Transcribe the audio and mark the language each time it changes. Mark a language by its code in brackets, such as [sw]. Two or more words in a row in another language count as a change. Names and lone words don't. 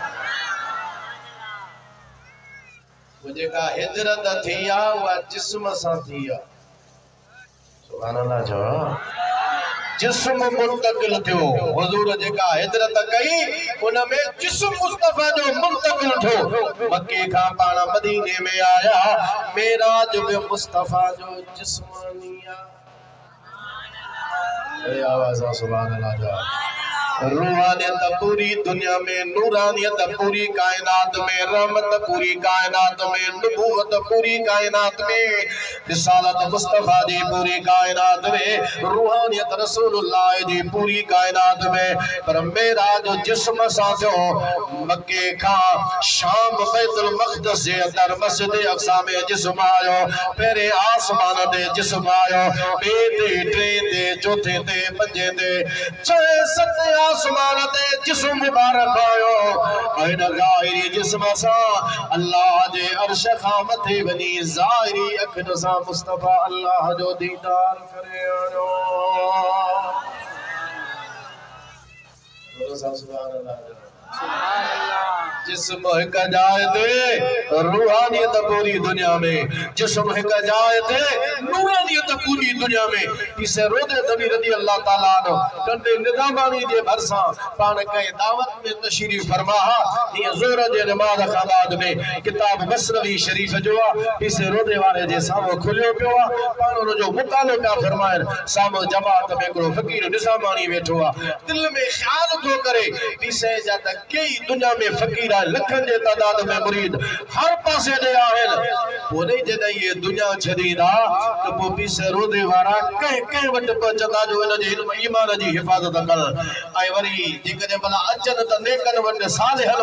[sd] वो जेका हिजरत थी आहे उहा जिस्म सां थी आहे [ar] سبحان الله [sd] चओ जिस्म मुंतकिल थियो हुजूर जेका हिजरत कई उन में जिस्म मुस्तफ़ा जो मुंतकिल थियो मक्के खां पाण मदीने में आया मेराज में मुस्तफ़ा जो जिस्मानिया आवाज़ [ar] سبحان الله [sd] जा रूहानियत पूरी दुनिया में नूरानियत पूरी कायनात में रहमत पूरी कायनात में नबूवत पूरी कायनात में रिसालत मुस्तफ़ा जी पूरी कायनात में रूहानियत रसूलुल्लाह जी पूरी कायनात में पर मेराज जिस्म सां थियो मक्के खां शाम बैतुल मक़दस जे अंदर मस्जिद अक़सा में जिस्म आयो पहिरें आसमान ते जिस्म आयो ॿिए ते टे ते चौथे ते पंजे ते छह सत आसमान ते जिस्म मुबारक आयो ऐं ज़ाहिरी जिस्म सां अल्लाह जे अर्श खां मथे वञी ज़ाहिरी अखियुनि सां मुस्तफ़ा अल्लाह जो दीदार करे आयो [ar] سبحان الله [sd] जिस्म हिक जाइ ते रूहानियत पूरी दुनिया में जिस्म हिक जाइ ते नूरानियत पूरी दुनिया में इसे रोदे तबी [ar] رضي الله تعالى عنه [sd] कंदे निज़ामानी जे भरसां पाण कंहिं दावत में तशरीफ़ फरमा ये ज़ोर जे नमाज़ खां बाद में किताब मसनवी शरीफ़ जो इसे रोदे वाले जे साम्हूं खुलियो पियो पाण उन जो मुतालो पिया फरमाइनि साम्हूं जमात में हिकिड़ो फ़क़ीर निज़ामानी वेठो दिल में ख़्याल थो करे इसे जा त कई दुनिया में फ़क़ीर लखन जे तादाद में मुरीद हर पासे दे आहिनि पोइ जॾहिं ये दुनिया छॾींदा त पोइ पीसे रोदे वारा कंहिं वटि पहुचंदा जो हिन जे ईमान जी हिफ़ाज़त कनि ऐं वरी जेकॾहिं भला अचनि त नेकनि वटि सालिहनि